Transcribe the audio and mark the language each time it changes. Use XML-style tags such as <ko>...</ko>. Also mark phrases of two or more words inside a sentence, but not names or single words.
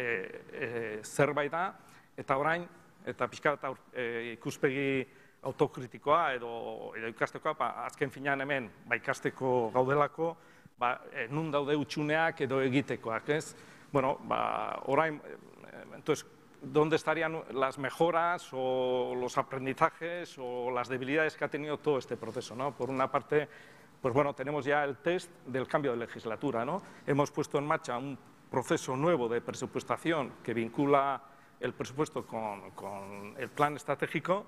<eu>zerbait da, eta orain, eta pixka bat ikuspegi autokritikoa edo ikastekoa, azken finean hemen ikasteko gaudelako, nun daude utxuneak edo egitekoak, ez? Orain,</eu> <es>entonces, ¿dónde estarían las mejoras o los aprendizajes o las debilidades que ha tenido todo este proceso, ¿no? Por una parte, pues tenemos ya el test del cambio de legislatura, ¿no? Hemos puesto en marcha un proceso nuevo de presupuestación que vincula el presupuesto con el plan estratégico.</es>